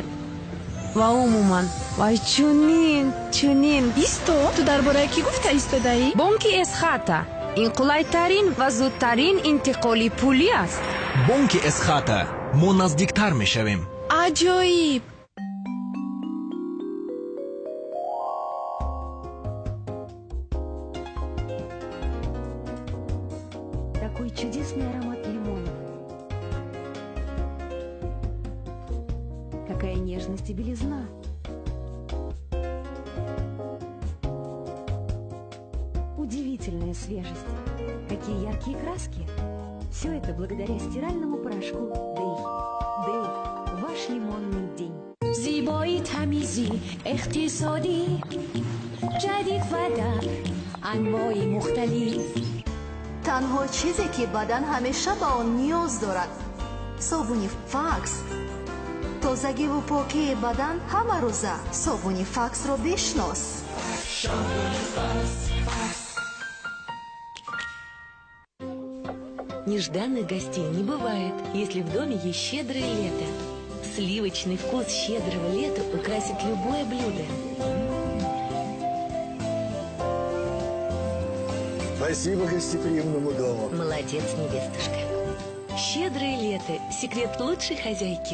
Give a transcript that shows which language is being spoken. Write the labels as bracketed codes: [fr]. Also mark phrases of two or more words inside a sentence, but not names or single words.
[tg] ва умуман вай чунин исто ту дар бораи кӣ гуфта истодаӣ? бонки эсхата ин қулайтарин ва зудтарин интиқоли пулӣ аст. бонки эсхата мо наздиктар мешавем. аҷоиб. [ru] Такой чудесный аромат лимона. Какая нежность и белизна. Удивительная свежесть. Какие яркие краски. Все это благодаря стиральному порошку Дэй. Дэй, ваш лимонный день. [fa] زیبایی تمیزی اقتصادی جدید و در انواع مختلف. [tg] танҳо чизе ки бадан ҳамеша ба он ниёз дорад собуни факс. тозагиву покии бадан ҳама рӯза. собуни факсро бишнос. [ru] Нежданных гостей не бывает, если в доме есть щедрое лето. Сливочный вкус щедрого лета украсит любое блюдо. Спасибо гостеприимному дому. Молодец, невестушка. Щедрое лето – секрет лучшей хозяйки.